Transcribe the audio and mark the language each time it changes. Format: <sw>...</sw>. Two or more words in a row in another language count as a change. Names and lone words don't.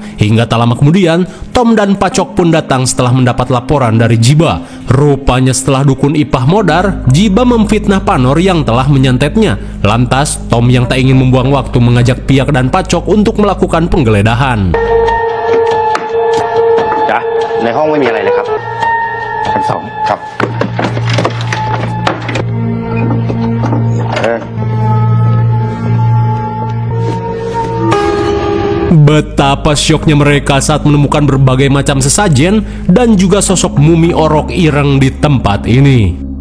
<id>Hingga tak lama kemudian, Tom dan Pacok pun datang setelah mendapat laporan dari Jiba. Rupanya setelah dukun Ipah modar, Jiba memfitnah Panor yang telah menyantetnya. Lantas, Tom yang tak ingin membuang waktu mengajak Piak dan Pacok untuk melakukan penggeledahan. Ya,</id> <th>ในห้องไม่มีอะไรเลยครับชั้น 2 ครับ</th> <id>Betapa syoknya mereka saat menemukan berbagai macam sesajen dan juga sosok mumi orok ireng di tempat ini.</id>